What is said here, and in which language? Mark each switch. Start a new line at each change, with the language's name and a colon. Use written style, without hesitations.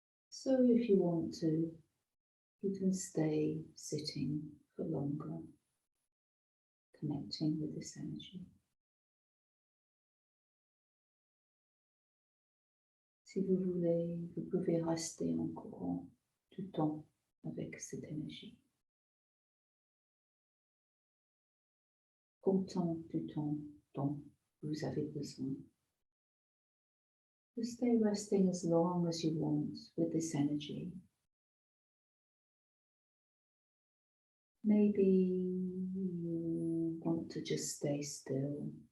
English: So if you want to, you can stay sitting for longer, connecting with this energy.
French: Si vous voulez, vous pouvez rester encore du temps avec cette énergie. Autant du temps dont vous avez besoin.
English: You stay resting as long as you want with this energy. Maybe you want to just stay still.